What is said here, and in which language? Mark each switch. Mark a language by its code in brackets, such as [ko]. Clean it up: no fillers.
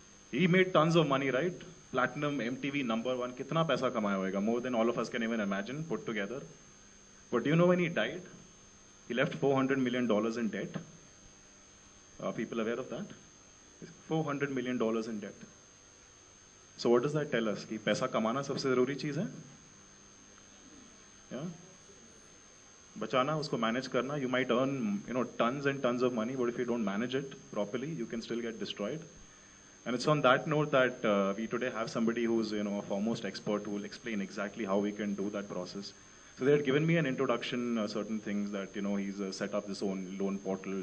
[en] He made tons of money, right? Platinum, MTV, #1. [hi] Kitna paisa kamaya hoega? [en] More than all of us can even imagine put together. But do you know when he died? He left $400 million in debt. Are people aware of that? $400 million in debt. So what does that tell us? [hi] कि पैसा कमाना सबसे ज़रूरी चीज़ है? [en] Yeah? [hi] बचाना, उसको manage करना. [en] You might earn, you know, tons and tons of money, but if you don't manage it properly, you can still get destroyed. And it's on that note that we today have somebody who's, you know, a foremost expert who will explain exactly how we can do that process. So they had given me an introduction, certain things that, you know, he's set up his own loan portal.